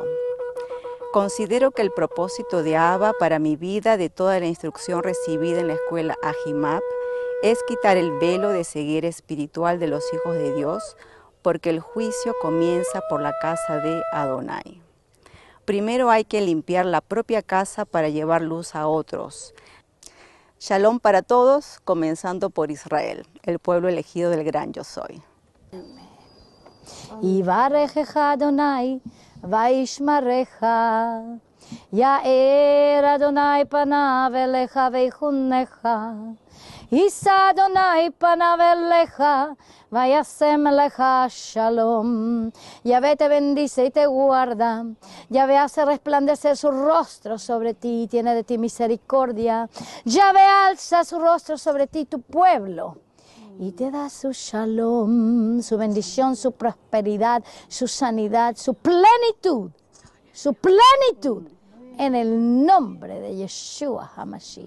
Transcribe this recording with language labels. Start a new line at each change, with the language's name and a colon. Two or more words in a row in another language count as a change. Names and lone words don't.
Spanish: Considero que el propósito de Abba para mi vida, de toda la instrucción recibida en la escuela Ahimab, es quitar el velo de ceguera espiritual de los hijos de Dios, porque el juicio comienza por la casa de Adonai. Primero hay que limpiar la propia casa para llevar luz a otros. Shalom para todos, comenzando por Israel, el pueblo elegido del gran Yo Soy.
Hebrew: יברכך אדוני, וישמרך, יאר אדוני פניו אליך ויחנך, ישא אדוני פניו אליך, וישם אליך שלום.
Spanish: Yahvé te bendice y te guarda. Yahvé hace resplandecer su rostro sobre ti y tiene de ti misericordia. Yahvé alza su rostro sobre ti, tu pueblo, y te da su shalom, su bendición, su prosperidad, su sanidad, su plenitud, en el nombre de
Hebrew: ישוע המשיח.